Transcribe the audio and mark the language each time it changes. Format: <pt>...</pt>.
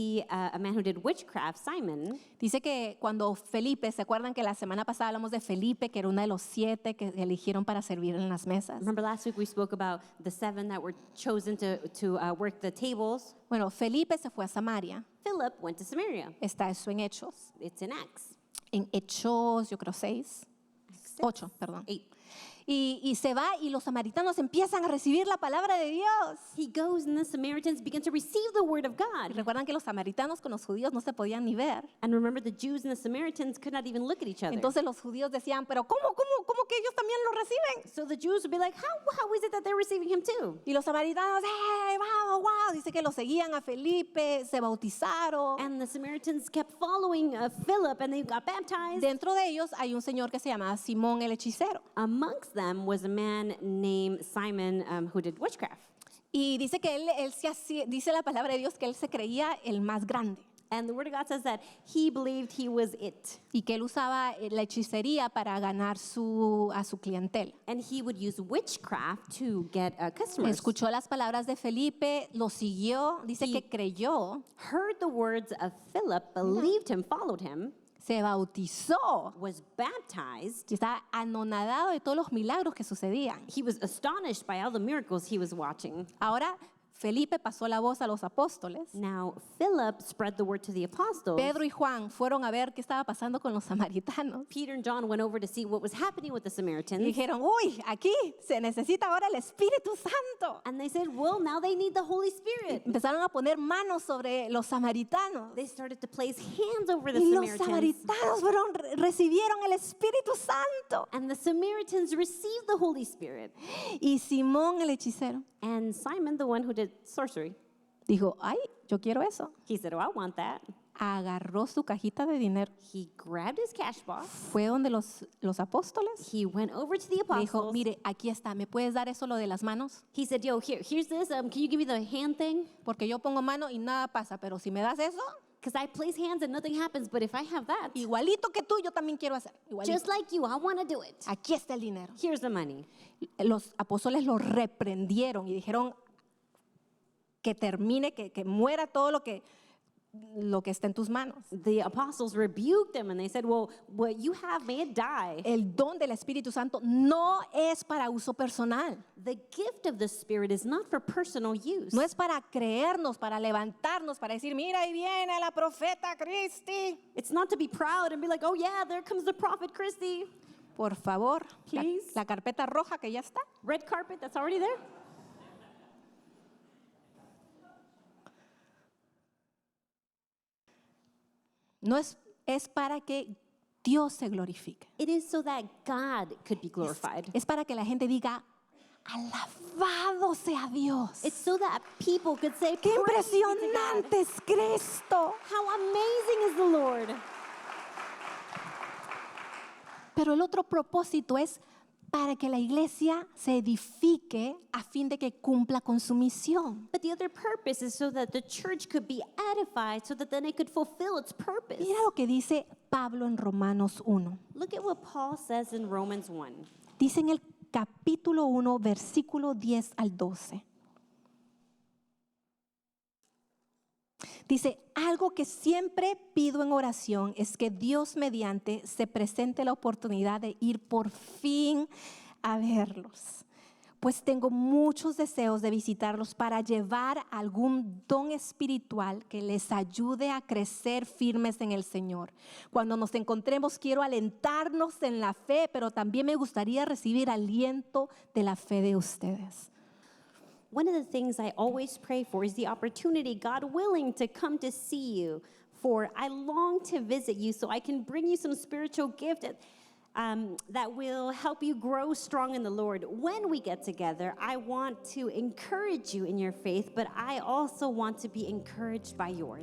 <en>a man who did witchcraft, Simon.</en> <es>Dice que cuando Felipe, ¿se acuerdan que la semana pasada hablamos de Felipe, que era uno de los 7 que eligieron para servir en las mesas?</es> <en>Remember last week we spoke about the 7 that were chosen to work the tables.</en> <es>Bueno, Felipe se fue a Samaria.</es> <en>Philip went to Samaria.</en> <es>Está eso en Hechos.</es> <en>It's in Acts.</en> <es>En Hechos, yo creo 8, perdón.</es> <en>8.</en> <es>Y se va y los samaritanos empiezan a recibir la palabra de Dios.</es> <en>He goes and the Samaritans begin to receive the word of</en> <es>Y</es> <en>God.</en> <es>recuerdan que los samaritanos con los judíos no se podían ni ver.</es> <en>And remember, the Jews and the Samaritans could not even look at each other.</en> <es>Entonces los judíos decían, pero ¿cómo que ellos también lo reciben?</es> <en>So the Jews would be like, how is it that they're receiving him too?</en> <es>Y los samaritanos, wow, wow. Dice que lo seguían a Felipe, se bautizaron.</es> <en>And the Samaritans kept following Philip and they got baptized.</en> <es>Dentro de ellos hay un señor que se llamaba Simón el hechicero.</es> <en>Amongst them was a man named Simon who did witchcraft.</en> <es>Y dice que él se hacía, dice la palabra de Dios que él se creía el más grande.</es> <en>And the word of God says that he believed he was it.</en> <es>Y que él usaba la hechicería para ganar a su clientela.</es> <en>And he would use witchcraft to get customers.</en> <es>Escuchó las palabras de Felipe, lo siguió, dice que creyó,</es> <en>Heard the words of Philip, believed him, followed him,</en> <es>se bautizó</es> <en>was baptized.</en> <es>y estaba anonadado de todos los milagros que sucedían.</es> <en>He was astonished by all the miracles he was watching.</en> <es>Ahora, Felipe pasó la voz a los apóstoles.</es> <en>Now, Philip spread the word to the apostles.</en> <es>Pedro y Juan fueron a ver qué estaba pasando con los samaritanos.</es> <en>Peter and John went over to see what was happening with the</en> <es>Y</es> <en>Samaritans.</en> <es>dijeron, uy, aquí se necesita ahora el Espíritu Santo.</es> <en>And they said, well, now they need the Holy Spirit.</en> <es>Empezaron a poner manos sobre los samaritanos.</es> <en>They started to place hands over the</en> <es>Y los</es> <en>Samaritans.</en> <es>samaritanos recibieron el Espíritu Santo.</es> <en>And the Samaritans received the Holy Spirit.</en> <es>Y Simón el hechicero</es> <en>And Simon, the one who did sorcery,</en> <es>dijo, ay, yo quiero eso.</es> <en>he said, oh, I want that.</en> <es>Agarró su cajita de dinero.</es> <en>He grabbed his cash box.</en> <es>Fue donde los apóstoles.</es> <en>He went over to the</en> <es>Le dijo,</es> <en>apostles.</en> <es>mire, aquí está, ¿me puedes dar eso lo de las manos?</es> <en>He said, yo, here's this. Can you give me the hand thing?</en> <es>Porque yo pongo mano y nada pasa, pero si me das eso,</es> <en>Because I place hands and nothing happens. But if I have that,</en> <es>igualito que tú, yo también quiero hacer. Igualito.</es> <en>just like you, I want to do it.</en> <es>Aquí está el dinero.</es> <en>Here's the money.</en> <es>Los apóstoles lo reprendieron y dijeron que termine, que muera todo lo que está en tus manos.</es> <en>The apostles rebuked him and they said, well, what you have, may it die.</en> <es>El don del Espíritu Santo no es para uso personal.</es> <en>The gift of the Spirit is not for personal use.</en> <es>No es para creernos, para levantarnos, para decir, mira, ahí viene la profeta Cristi.</es> <en>It's not to be proud and be like, oh yeah, there comes the prophet Christy.</en> <es>Por favor,</es> <en>Please.</en> <es>la carpeta roja que ya está.</es> <en>Red carpet, that's already there.</en> <es>No es para que Dios se glorifique.</es> <en>It is so that God could be glorified.</en> <es>Es para que la gente diga, alabado sea Dios.</es> <en>It's so that people could say,</en> <es>¡Qué</es> <en>"Praise be to God."</en> <es>impresionante es Cristo!</es> <en>How amazing is the Lord.</en> <es>Pero el otro propósito es para que la iglesia se edifique a fin de que cumpla con su misión.</es> <en>But the other purpose is so that the church could be edified, so that then it could fulfill its purpose.</en> <es>Mira lo que dice Pablo en Romanos 1.</es> <en>Look at what Paul says in Romans 1.</en> <es>Dice en el capítulo 1, versículo 10 al 12. Dice, algo que siempre pido en oración es que Dios mediante se presente la oportunidad de ir por fin a verlos. Pues tengo muchos deseos de visitarlos para llevar algún don espiritual que les ayude a crecer firmes en el Señor. Cuando nos encontremos quiero alentarnos en la fe, pero también me gustaría recibir aliento de la fe de ustedes.</es> <en>One of the things I always pray for is the opportunity, God willing, to come to see you. For I long to visit you so I can bring you some spiritual gift that will help you grow strong in the Lord. When we get together, I want to encourage you in your faith, but I also want to be encouraged by yours.</en>